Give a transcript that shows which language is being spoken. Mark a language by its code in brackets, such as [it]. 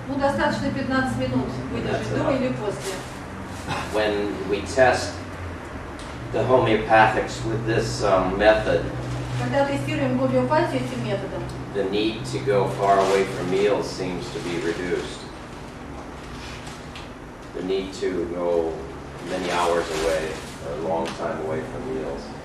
[ru] Ну, достаточно 15 минут выдержать до или после. [en] When we test the homeopathics with this method, [ru] Когда тестируем гомеопатию этим методом, [en] the need to go far away from meals seems to be reduced. The need to go many hours away, or a long time away from meals.